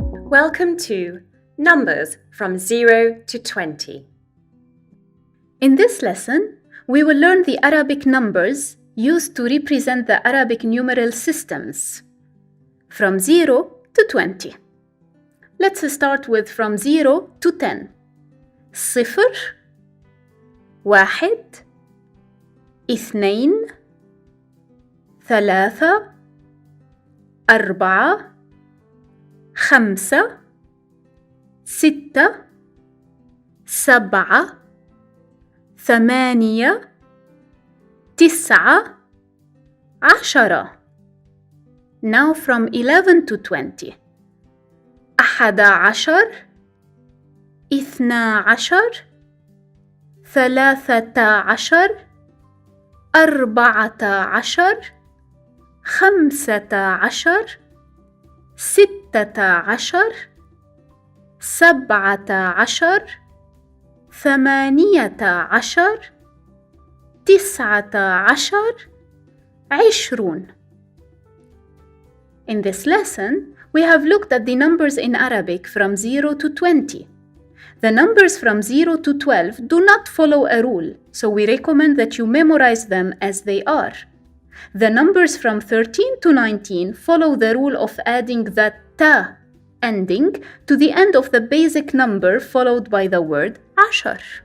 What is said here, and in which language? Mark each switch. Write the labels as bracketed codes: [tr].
[en] Welcome to Numbers from 0 to 20. In this lesson, we will learn the Arabic numbers used to represent the Arabic numeral systems from 0 to 20. Let's start with from 0 to 10. [ar] صفر واحد اثنين ثلاثة أربعة خمسة ستة سبعة ثمانية تسعة عشرة. [en] Now from 11 to 20. [ar] أحد عشر اثنا عشر ثلاثة عشر أربعة عشر خمسة عشر ستة عشر سبعة عشر ثمانية عشر تسعة عشر عشرون. [en] In this lesson, we have looked at the numbers in Arabic from 0 to 20. The numbers from 0 to 12 do not follow a rule, so we recommend that you memorize them as they are. The numbers from 13 to 19 follow the rule of adding the ta ending to the end of the basic number followed by the word عشر.